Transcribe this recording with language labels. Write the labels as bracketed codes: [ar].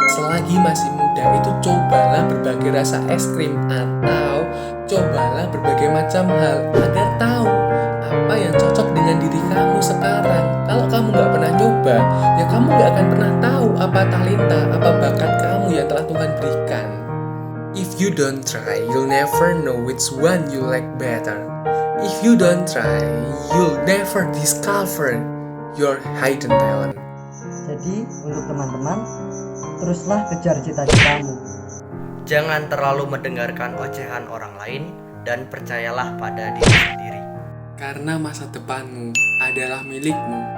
[id] Selagi masih muda itu cobalah berbagai rasa es krim atau cobalah berbagai macam hal agar tahu apa yang cocok dengan diri kamu sekarang. Kalau kamu nggak pernah nyoba, ya kamu nggak akan pernah tahu apa talenta, apa bakat kamu yang telah Tuhan berikan. [en] If you don't try, you'll never know which one you like better. If you don't try, you'll never discover your hidden talent. [id] Jadi untuk teman-teman, teruslah kejar cita-citamu. Jangan terlalu mendengarkan ocehan orang lain dan percayalah pada diri sendiri. Karena masa depanmu adalah milikmu,